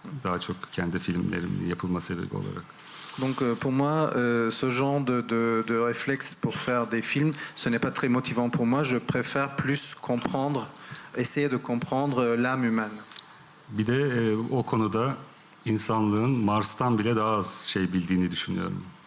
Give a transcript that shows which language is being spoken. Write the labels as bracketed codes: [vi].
[tr] Daha çok kendi filmlerimin yapılma sebebi olarak. [fr] Donc pour moi, ce genre de réflexe pour faire des films, ce n'est pas très motivant pour moi. Je préfère plus comprendre, essayer de comprendre l'âme humaine. [tr] Bir de o konuda insanlığın Mars'tan bile daha az şey bildiğini düşünüyorum.